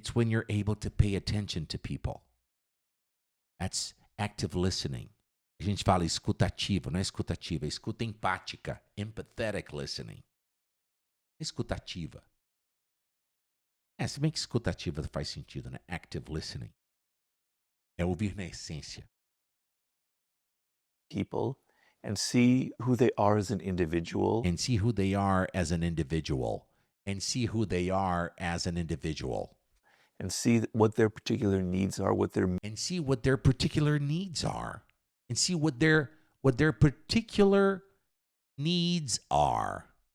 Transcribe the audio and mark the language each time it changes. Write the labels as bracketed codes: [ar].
[en] It's when you're able to pay attention to people. That's active listening. [pt] A gente fala escutativa, não é escutativa, é escuta empática, [en] empathetic listening. [pt] Escutativa. Se bem que escutativa faz sentido, né? [en] Active listening. [pt] É ouvir na essência. [en] People and see who they are as an individual. And see who they are as an individual. And see who they are as an individual. And see what their particular needs are, and see what their particular needs are. And see what their particular needs are.